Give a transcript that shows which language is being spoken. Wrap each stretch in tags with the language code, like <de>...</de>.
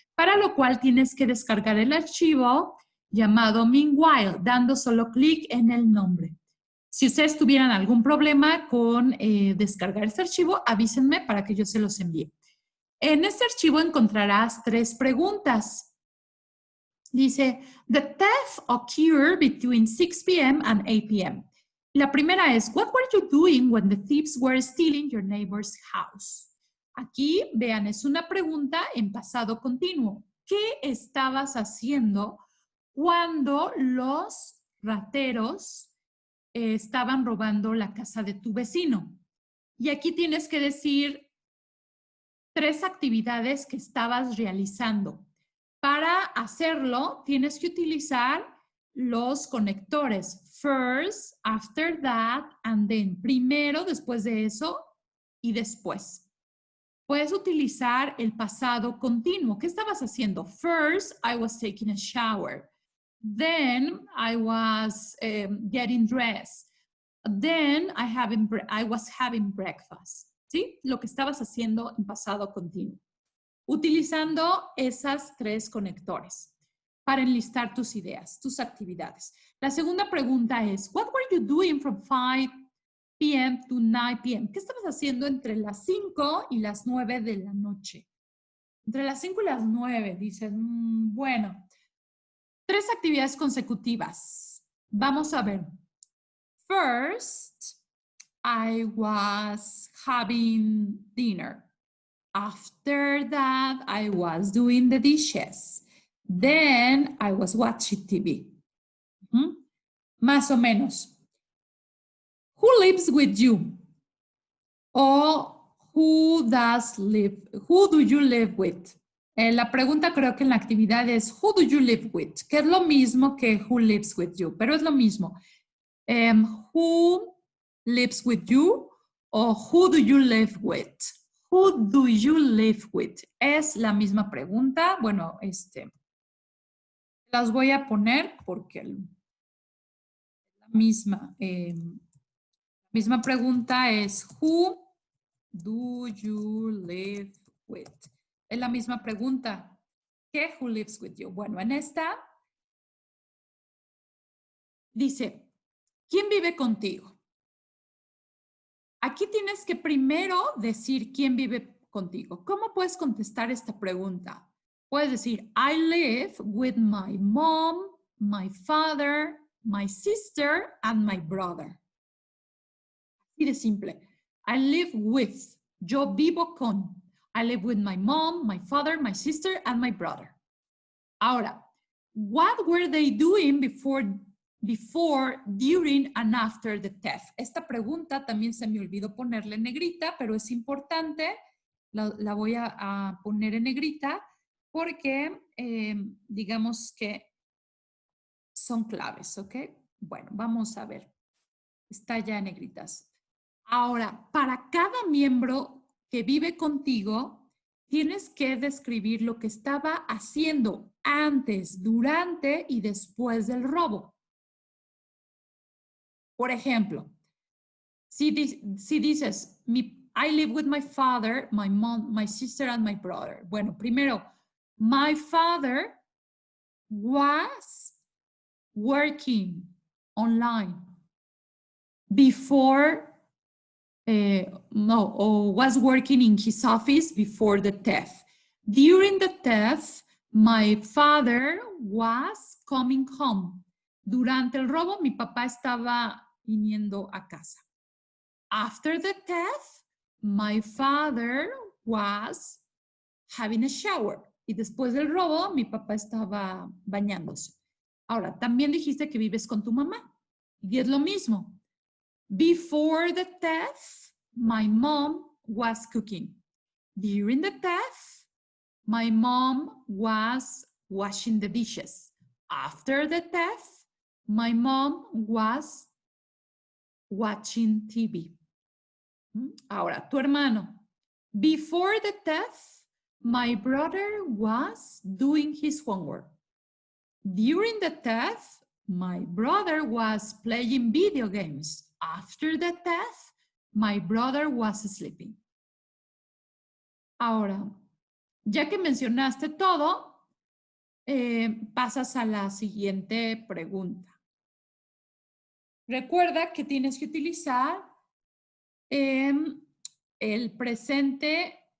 <es>Para lo cual tienes que descargar el archivo llamado Meanwhile, dando solo clic en el nombre. Si ustedes tuvieran algún problema con descargar este archivo, avísenme para que yo se los envíe. En este archivo encontrarás 3 preguntas. Dice,</es> <en>the theft occurred between 6 p.m. and 8 p.m.</en> <es>La primera es,</es> <en>what were you doing when the thieves were stealing your neighbor's house?</en> <es>Aquí, vean, es una pregunta en pasado continuo. ¿Qué estabas haciendo cuando los rateros estaban robando la casa de tu vecino? Y aquí tienes que decir 3 actividades que estabas realizando. Para hacerlo, tienes que utilizar los conectores</es> <en>first, after that, and then.</en> <es>Primero, después de eso y después. Puedes utilizar el pasado continuo. ¿Qué estabas haciendo?</es> <en>First, I was taking a shower. Then, I was getting dressed. Then, I was having breakfast.</en> <es>¿Sí? Lo que estabas haciendo en pasado continuo. Utilizando esas 3 conectores para enlistar tus ideas, tus actividades. La segunda pregunta es,</es> <en>what were you doing from 5 p.m. to 9 p.m.?</en> <es>¿Qué estabas haciendo entre las 5 y las 9 de la noche? Entre las 5 y las 9, dices, bueno, 3 actividades consecutivas. Vamos a ver.</es> <en>First, I was having dinner. After that, I was doing the dishes. Then I was watching TV.</en> <es>Más o menos.</es> <en>Who lives with you? O who do you live with?</en> <es>La pregunta creo que en la actividad es</es> <en>who do you live with?</en> <es>Que es lo mismo que</es> <en>who lives with you,</en> <es>pero es lo mismo.</es> <en>Who lives with you o who do you live with? Who do you live with?</en> <es>Es la misma pregunta. Bueno, las voy a poner porque la misma pregunta es</es> <en>who do you live with?</en> <es>Es la misma pregunta que</es> <en>who lives with you.</en> <es>Bueno, en esta dice, ¿quién vive contigo? Aquí tienes que primero decir quién vive contigo. ¿Cómo puedes contestar esta pregunta?</es> <en>Puedes decir, I live with my mom, my father, my sister, and my brother.</en> <es>Así de simple.</es> <en>I live with.</en> <es>Yo vivo con.</es> <en>I live with my mom, my father, my sister, and my brother.</en> <es>Ahora,</es> <en>what were they doing before, during, and after the theft?</en> <es>Esta pregunta también se me olvidó ponerle en negrita, pero es importante. La voy a poner en negrita porque digamos que son claves, ¿ok? Bueno, vamos a ver. Está ya en negritas. Ahora, para cada miembro que vive contigo, tienes que describir lo que estaba haciendo antes, durante y después del robo. Por ejemplo, si dices,</es> <en>I live with my father, my mom, my sister, and my brother.</en> <es>Bueno, primero,</es> <en>my father was working online before, was working in his office before the theft. During the theft, my father was coming home.</en> <es>Durante el robo, mi papá estaba viniendo a casa.</es> <en>After the theft, my father was having a shower.</en> <es>Y después del robo, mi papá estaba bañándose. Ahora, también dijiste que vives con tu mamá. Y es lo mismo.</es> <en>Before the theft, my mom was cooking. During the theft, my mom was washing the dishes. After the theft, my mom was watching TV.</en> <es>Ahora, tu hermano.</es> <en>Before the theft, my brother was doing his homework. During the theft, my brother was playing video games. After the theft, my brother was sleeping.</en> <es>Ahora, ya que mencionaste todo, pasas a la siguiente pregunta. Recuerda que tienes que utilizar el presente.</es>